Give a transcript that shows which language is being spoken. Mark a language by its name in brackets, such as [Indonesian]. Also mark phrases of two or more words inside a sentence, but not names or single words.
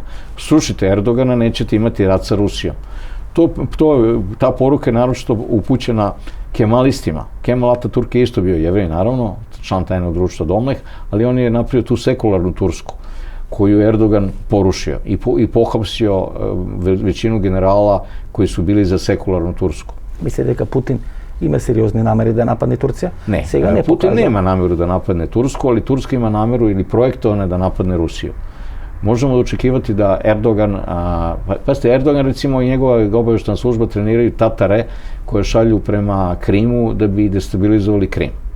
[Serbian] Srušite Erdogana, nećete imati rat sa Rusijom. Ta poruka je naročito upućena kemalistima. Kemal Ataturk je isto bio Jevrej, naravno, član tajnog društva Domleh, ali on je napravio tu sekularnu Tursku, koju je Erdogan porušio i pohapsio većinu generala koji su bili za sekularnu Tursku. [Macedonian] Mislite дека Путин има сериозни намери да нападне Турција? [Serbian] Ne, Putin nema nameru da napadne Tursku, ali Turska ima nameru ili projektovane da napadne Rusiju. Možemo da očekivati da Erdogan, pazite, Erdogan recimo i njegova obavještajna služba treniraju Tatare koje šalju prema Krimu da bi destabilizovali Krim.